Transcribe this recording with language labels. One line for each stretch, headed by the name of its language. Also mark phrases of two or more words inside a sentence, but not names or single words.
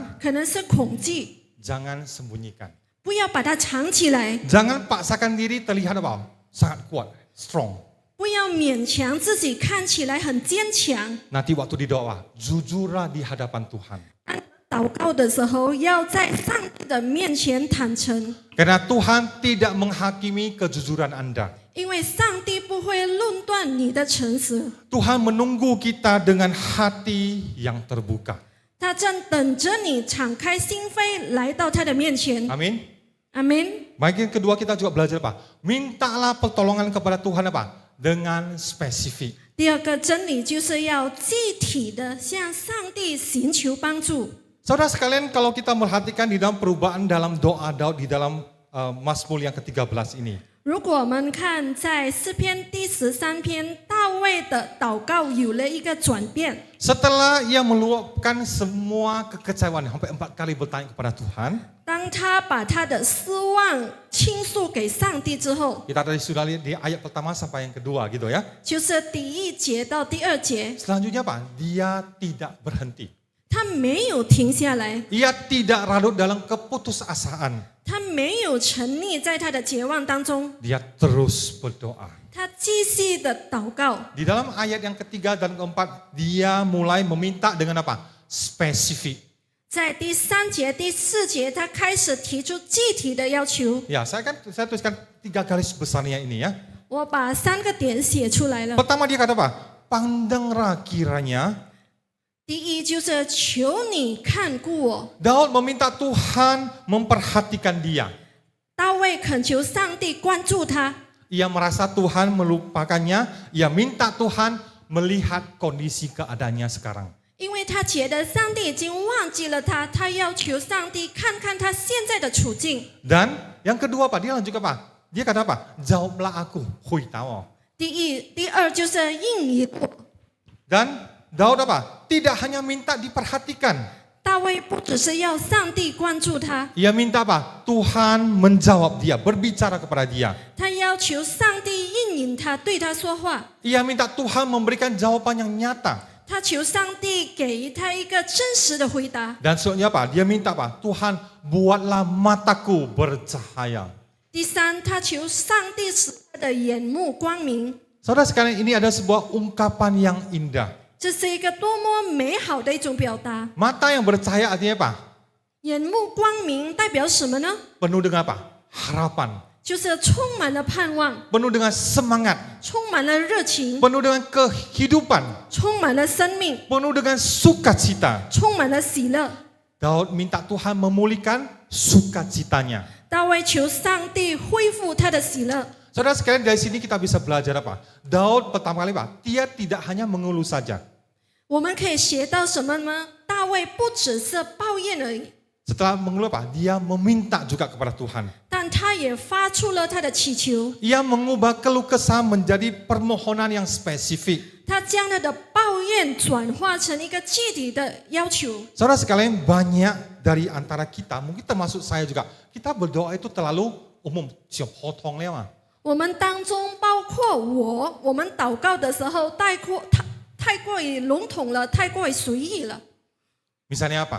Chinese: 可能是恐惧。
Indonesian: Jangan sembunyikan.
Chinese: 不要把它藏起来，
Indonesian: Jangan paksakan diri terlihat apa? Sangat kuat, strong.
Chinese: 不要勉强自己看起来很坚强。
Indonesian: Nanti waktu didoa, jujurlah di hadapan Tuhan.
Chinese: 祷告的时候，要在上帝的面前坦诚，
Indonesian: Karena Tuhan tidak menghakimi kejujuran Anda.
Chinese: 因为上帝不会论断你的诚实，
Indonesian: Tuhan menunggu kita dengan hati yang terbuka.
Chinese: 他正等着你敞开心扉来到他的面前。
Indonesian: Amin.
Chinese: 阿门。
Indonesian: Bagian kedua kita juga belajar apa? Mintalah pertolongan kepada Tuhan apa? Dengan spesifik.
Chinese: 第二个真理就是要具体的向上帝寻求帮助。
Indonesian: Saudara sekalian, kalau kita merhatikan di dalam perubahan dalam doa Daud di dalam Mazmur yang ke-13 ini.
Chinese: 如果我们看在诗篇第13篇，大卫的祷告有了一个转变。
Indonesian: Setelah ia meluapkan semua kekecewaan, sampai 4 kali bertanya kepada Tuhan.
Chinese: 当他把他的失望倾诉给上帝之后，
Indonesian: Kita tadi sudah lihat di ayat pertama sampai yang kedua gitu ya.
Chinese: 就是第1节到第2节，
Indonesian: Selanjutnya apa? Dia tidak berhenti.
Chinese: 他没有停下来，
Indonesian: Ia tidak larut dalam keputusasaan.
Chinese: 他没有沉溺在他的绝望当中，
Indonesian: Dia terus berdoa.
Chinese: 他继续的祷告。
Indonesian: Di dalam ayat yang ketiga dan keempat, dia mulai meminta dengan apa? Spesifik.
Chinese: 在第3节、第4节，他开始提出具体的要求。
Indonesian: Ya, saya tuliskan 3 garis besarnya ini ya.
Chinese: 我把3个点写出来了。
Indonesian: Pertama dia kata apa? Pandanglah kiranya.
Chinese: 第一就是求你看顾我，
Indonesian: Daud meminta Tuhan memperhatikan dia.
Chinese: 大卫恳求上帝关注他，
Indonesian: Ia merasa Tuhan melupakannya. Ia minta Tuhan melihat kondisi keadaannya sekarang.
Chinese: 因为他觉得上帝已经忘记了他，他要求上帝看看他现在的处境。
Indonesian: Dan yang kedua apa? Dia lanjut apa? Dia kata apa? Jawablah aku, hui tahu.
Chinese: 第二就是应允我。
Indonesian: Dan Daud apa? Tidak hanya minta diperhatikan.
Chinese: 大卫不只是要上帝关注他，
Indonesian: Ia minta apa? Tuhan menjawab dia, berbicara kepada dia.
Chinese: 他要求上帝应允他，对他说话。
Indonesian: Ia minta Tuhan memberikan jawaban yang nyata.
Chinese: 他求上帝给他一个真实的回答。
Indonesian: Dan selanjutnya apa? Dia minta apa? Tuhan buatlah mataku bercahaya.
Chinese: 第三，他求上帝使他的眼目光明。
Indonesian: Saudara sekalian, ini ada sebuah ungkapan yang indah.
Chinese: 这是一个多么美好的一种表达。
Indonesian: Mata yang bercahaya artinya apa?
Chinese: 眼目光明代表什么呢？
Indonesian: Penuh dengan apa? Harapan.
Chinese: 就是充满了盼望，
Indonesian: Penuh dengan semangat.
Chinese: 充满了热情，
Indonesian: Penuh dengan kehidupan.
Chinese: 充满了生命，
Indonesian: Penuh dengan sukacita.
Chinese: 充满了喜乐。
Indonesian: Daud minta Tuhan memulihkan sukacitanya.
Chinese: 大卫求上帝恢复他的喜乐。
Indonesian: Saudara sekalian, dari sini kita bisa belajar apa? Daud pertama kali apa? Dia tidak hanya mengeluh saja.
Chinese: 我们可以学到什么呢？大卫不只是抱怨而已，
Indonesian: Setelah mengeluh apa? Dia meminta juga kepada Tuhan.
Chinese: 但他也发出了他的祈求。
Indonesian: Ia mengubah keluh kesah menjadi permohonan yang spesifik.
Chinese: 他将他的抱怨转化成一个具体的要求。
Indonesian: Saudara sekalian, banyak dari antara kita, mungkin termasuk saya juga, kita berdoa itu terlalu umum, siap potong lewat.
Chinese: 我们当中包括我们祷告的时候太过于笼统了，太过于随意了。
Indonesian: Misalnya apa?